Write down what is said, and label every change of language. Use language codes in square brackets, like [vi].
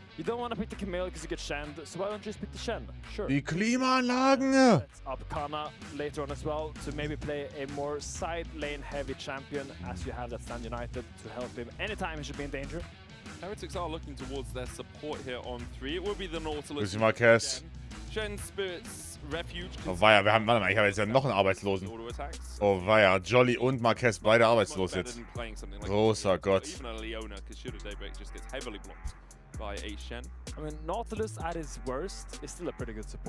[en] You don't want to pick the Camille because you get Shen, so why don't you just pick the Shen? Sure. [de] Die Klimaanlagen! [en] Sets up Kana later on as well to maybe play a more side lane heavy champion, as you have that Stand United to help him anytime he should be in danger. Heretics are looking towards their support here on 3. It will be the Nautilus. Marquez. Shen, Spirits, Refuge. [de] Oh weia, warte mal, ich habe jetzt ja noch einen Arbeitslosen. Oh weia, Jolly und Marquez beide arbeitslos jetzt. Großer Gott. [en] Even a Leona, because Should Have Daybreak just gets heavily blocked by a Shen. I mean, Nautilus at his worst is still a pretty good support.